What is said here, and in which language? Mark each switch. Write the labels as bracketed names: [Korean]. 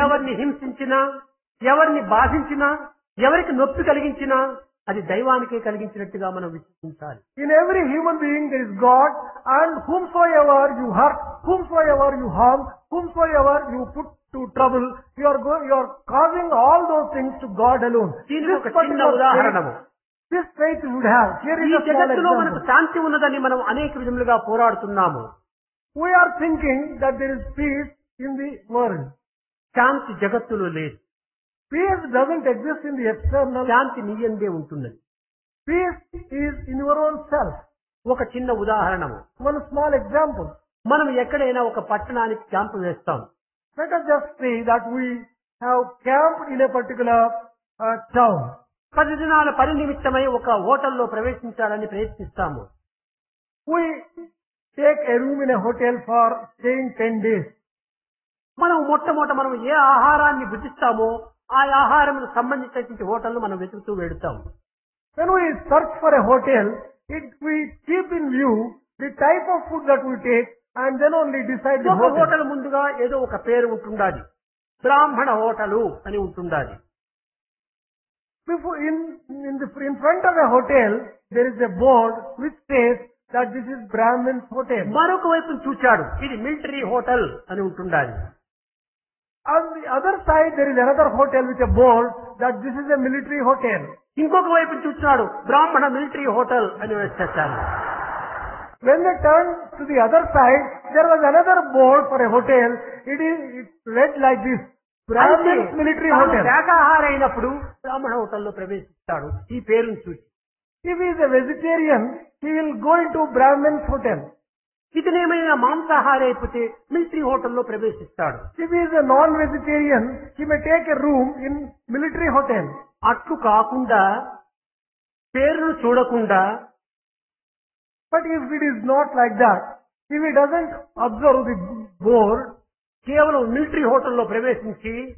[Telugu] ఎవరిని హింసించినా, ఎవరిని బాధించినా, ఎవరికి నొప్పి కలిగించినా అది దైవానికే కలిగించినట్టుగా మనం విశ్వసించాలి. [English] in every human being there is God, and whomsoever you hurt, whomsoever you harm, whomsoever you put to trouble, you are causing all those things to God alone. [Telugu] దీనికి ఒక చిన్న ఉదాహరణము. [English] This faith you would have. Here [Telugu] ఈ [English] is a small [Telugu] జగత్తులో మనకు [English] example. [Telugu] శాంతి ఉన్నదని మనం అనేక విధములుగా పోరాడుతున్నాము. [English] We are thinking that there is peace in the world. [Telugu] శాంతి జగత్తులో లేదు. [English] Peace doesn't exist in the external. [Telugu] శాంతి నీయందే ఉంటున్నది. [English] Peace is in your own self. [Telugu] ఒక చిన్న ఉదాహరణము. [English] One small example. [Telugu] మనం ఎక్కడైనా ఒక పట్టణానికి క్యాంపు వేస్తాం. [English] Let us just say that we have camped in a particular town. [Telugu] 10 దినాల పని నిమిత్తమై ఒక హోటల్లో ప్రవేశించాలని ప్రయత్నిస్తాము. [English] We take a room in a hotel for staying 10 days. [Telugu] మనం మొట్టమొదట మనం ఏ ఆహారాన్ని భుజిస్తామో ఆ ఆహారం సంబంధించినటువంటి హోటల్ను మనం వెతుకుతూ వెడుతాం. [English] When we search for a hotel, we keep in view the type of food that we take and then only decide the [Telugu] ఒక [English] hotel. [Telugu] హోటల్ ముందుగా ఏదో ఒక పేరు ఉంటుండాలి. బ్రాహ్మణ హోటలు అని ఉంటుండాలి. [English] Before, in front of a hotel, there is a board which says that this is Brahmin's hotel. [Telugu] మరొక వైపు చూచాడు, ఇది మిలిటరీ హోటల్ అని ఉంటుండాలి. [English] On the other side, there is another hotel with a board that this is a military hotel. [Telugu] ఇంకొక వైపు చూస్తున్నాడు బ్రాహ్మణ మిలిటరీ హోటల్ అని వేసేసారు. [English] When they turned to the other side, there was another board for a hotel. It read like this: Brahmin's military hotel. [Telugu] శాకాహార అయినప్పుడు బ్రాహ్మణ హోటల్లో ప్రవేశిస్తాడు ఈ పేరును చూసి. [English] If he is a vegetarian, he will go into Brahmin's hotel. [Telugu] ఇతనేమైనా మాంసాహారి అయిపోతే military హోటల్లో ప్రవేశిస్తాడు. [English] If he is a non-vegetarian, he may take a room in military hotel. [Telugu] అట్లు కాకుండా పేరును చూడకుండా, [English] But if it is not like that, if he doesn't observe the board, [Telugu] కేవలం military హోటల్లో ప్రవేశించి